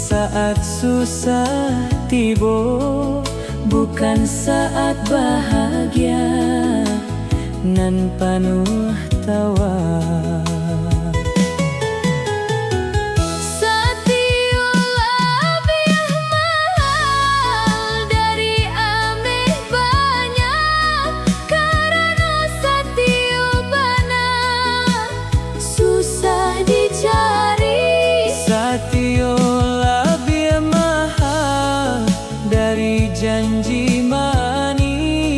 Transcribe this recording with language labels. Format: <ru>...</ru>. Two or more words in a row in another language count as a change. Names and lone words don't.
<id>saat susah tiba, bukan saat bahagia nan penuh tawa.</id> <min>Satio lebih mahal dari ameh banyak, karena satio bana susah dicari. Satio lebih mahal dari janji mani,</min>